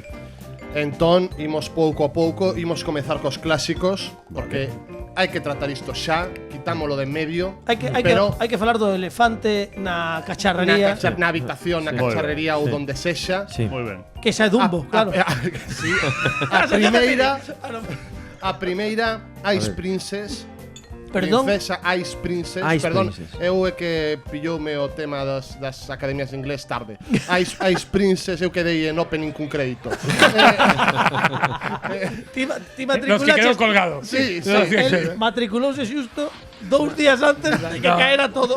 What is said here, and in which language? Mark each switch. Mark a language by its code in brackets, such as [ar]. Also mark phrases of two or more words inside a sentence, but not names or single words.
[gl] Entón, imos pouco a pouco, imos comezar cos clásicos, porque hai que tratar isto xa, quitámolo de en medio, Hai que falar do elefante na cacharrería, na habitación, na Sí. cacharrería ou donde sexa. Sí. Moi ben. que xa é Dumbo, claro. Sí. A primeira, Ice Princess. Perdón. Princesa Ice Princess. Ice Perdón, Princess. eu é que pilloume o tema das academias de inglés tarde. Ice Princess, eu quedei en opening cun crédito. Ti Los que quedou matriculaches. colgado. Sí, sí. El matriculouse xusto 2 días antes de que caera todo.